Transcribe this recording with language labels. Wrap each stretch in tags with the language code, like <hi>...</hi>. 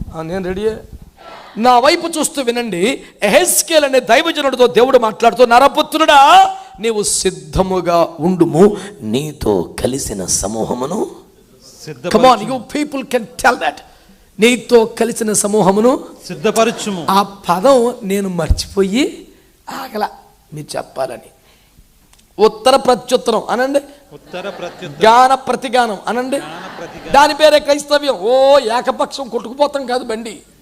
<te>నేను రెడీ. నా వైపు చూస్తూ వినండి. ఎహెజ్కేలు అనే దైవజనుడితో దేవుడు మాట్లాడుతూ, నరపుత్రుడా, నీవు సిద్ధముగా ఉండుము, నీతో కలిసిన సమూహమును.</te> <en>Come on, you people can tell that.</en> <te>నీతో కలిసిన సమూహమును సిద్ధపరచుము. ఆ పదం నేను మర్చిపోయి ఆగల, మీరు చెప్పాలని. ఉత్తర ప్రత్యుత్తరం అనండి, గాన ప్రతిగానం అనండి. దాని పేరే క్రైస్తవ్యం. ఓ ఏకపక్షం కొట్టుకుపోతాం కాదు బండి.</te>